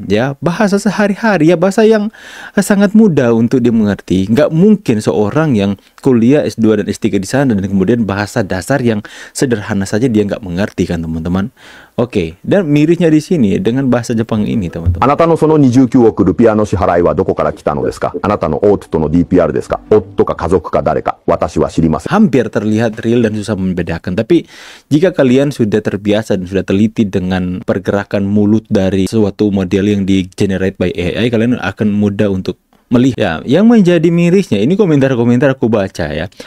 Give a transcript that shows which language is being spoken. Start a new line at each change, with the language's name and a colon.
Indonesian: Ya, bahasa sehari-hari, ya bahasa yang sangat mudah untuk dia mengerti. Nggak mungkin seorang yang kuliah S2 dan S3 di sana dan kemudian bahasa dasar yang sederhana saja dia nggak mengerti kan teman-teman. Oke, dan mirisnya di sini dengan bahasa Jepang ini teman-teman.
Japanese: あなたのその29億ルピアの支払いはどこから来たのですか？あなたの夫との DPR ですか？夫か家族か誰か？私は知りません。
Indonesian: Hampir terlihat real dan susah membedakan. Tapi jika kalian sudah terbiasa dan sudah teliti dengan pergerakan mulut dari suatu model yang di generate by AI, kalian akan mudah untuk melihat. Ya, yang menjadi mirisnya ini komentar-komentar aku baca ya.